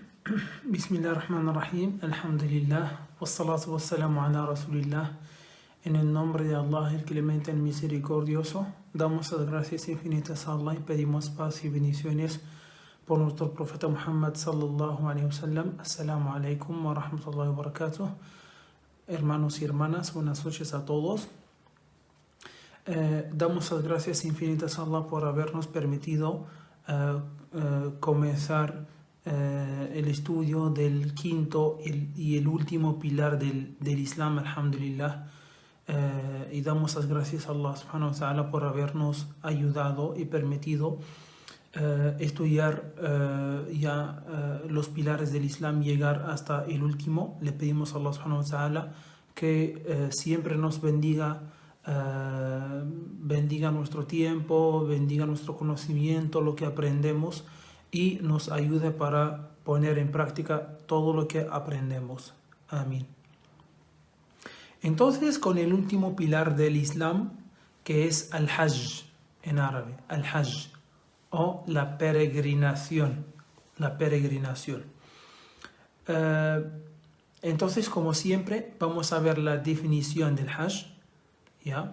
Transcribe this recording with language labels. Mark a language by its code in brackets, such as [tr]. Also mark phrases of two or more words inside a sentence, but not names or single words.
[ar] بسم الله الرحمن الرحيم، الحمد لله، والصلاة والسلام على رسول الله. [es] En el nombre de Allah, el clemente, el misericordioso, damos las gracias infinitas a Allah y pedimos paz y bendiciones por nuestro profeta Muhammad [ar] صلى الله عليه وسلم. السلام عليكم ورحمة الله وبركاته. [es] Hermanos y hermanas, buenas noches a todos. Damos las gracias infinitas a Allah por habernos permitido comenzar el estudio del quinto y el último pilar del Islam, alhamdulillah, y damos las gracias a Allah [ar] سبحانه وتعالى [es] por habernos ayudado y permitido estudiar los pilares del Islam, llegar hasta el último. Le pedimos a Allah [ar] سبحانه وتعالى [es] que siempre nos bendiga, bendiga nuestro tiempo, bendiga nuestro conocimiento, lo que aprendemos, y nos ayude para poner en práctica todo lo que aprendemos. Amén. Entonces, con el último pilar del Islam, que es al-Hajj en árabe, al-Hajj, o la peregrinación, entonces, como siempre, vamos a ver la definición del Hajj, ¿ya?